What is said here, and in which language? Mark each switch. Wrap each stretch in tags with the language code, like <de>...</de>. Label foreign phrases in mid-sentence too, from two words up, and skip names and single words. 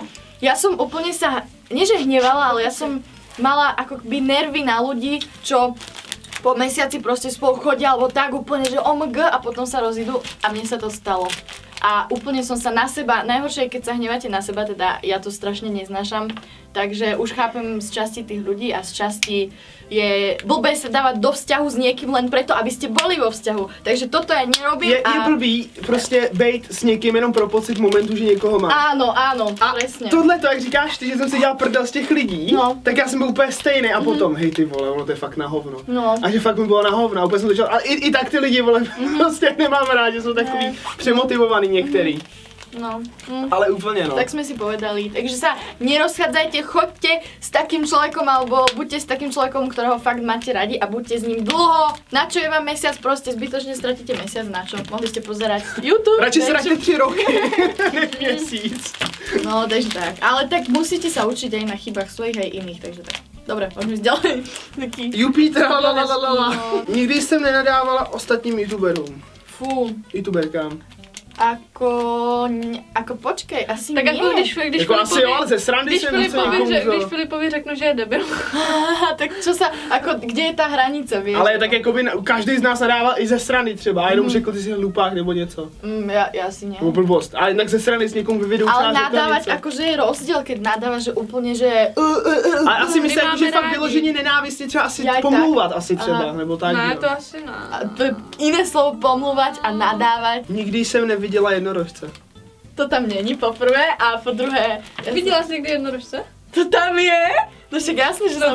<sk>Ja som úplne sa, nie že hnevala, ale ja som mala ako by nervy na ľudí, čo po mesiaci proste spolu chodia, alebo tak úplne, že OMG a potom sa rozídu a mne sa to stalo. A úplne som sa na seba, najhoršie je, keď sa hnevate na seba, teda ja to strašne neznášam, takže už chápem z časti tých ľudí a z časti je blbé sa dávať do vzťahu s niekým len preto, aby ste boli vo vzťahu. Takže toto ja nerobím</sk> <cs>Je blbý prostě bejt s někým jenom pro pocit momentu, že někoho má.</cs> <sk>Áno, A presne.</sk> <cs>tohle to, jak říkáš ty, že jsem si dělal prdel z těch lidí, No. tak já jsem byl úplně stejný a potom, hej ty vole, ono to je fakt na hovno. No. A že fakt mi bylo na hovno, a úplně jsem to dělal, ale i tak ty lidi, vole, prostě nemám rád, že jsou takový přemotivovaný některý. No.</cs> <sk>Ale úplně no. Tak sme si povedali. Takže sa nerozchádzajte, choďte s takým človekom, alebo buďte s takým človekom, ktorého fakt máte radi a buďte s ním dlho. Na čo je vám mesiac? Proste zbytočne stratíte mesiac, na čo? Mohli ste pozerať YouTube.</sk> <cs>Radši zraďte 3 roky, než měsíc.</cs> <sk>No, takže tak. Ale tak musíte sa učiť aj na chybách svojich aj iných, takže tak. Dobre, poďme ísť ďalej. Taký... Jupiter, lalalala.</sk> <cs>Nikdy jsem nenadávala ostatním youtuberům. Fú. Youtuberkám. Ako počkej, asi Tak</cs> <sk>nie.</sk> <cs>jako když Jako asi jo, ale ze srandy když jsem docela kouzl. když Filipovi řeknu, že je debil.</cs> <sk>Tak čo sa, ako, kde je tá hranica, vieš?</sk> <cs>Ale tak jako by každý z nás nadával i ze strany třeba, a jenom řekl, ty jsi hlupák nebo něco.</cs> <sk>Ja asi nie.</sk> <cs>Nebo blbost, ale jinak ze strany s někomu vyvedou</cs> <sk>Ale nadávať, akože je rozdiel, keď nadávaš, že úplne, že... Ale asi myslím,</sk> <cs>My jako, že máme fakt rádi. vyloženě nenávistně třeba asi</cs> <sk>Jaj, tak.</sk> <cs>pomlouvat asi třeba,</cs> <sk>Aha.</sk> <cs>nebo tak. Ne, jo. to asi ne.</cs> <sk>A to je iné slovo pomluvať a nadávať.</sk> <cs>Nikdy jsem neviděla jednorožce. To tam není po prvé a po druhé... Viděla jsi někdy jednorožce? To tam je? No však jasně, že</cs>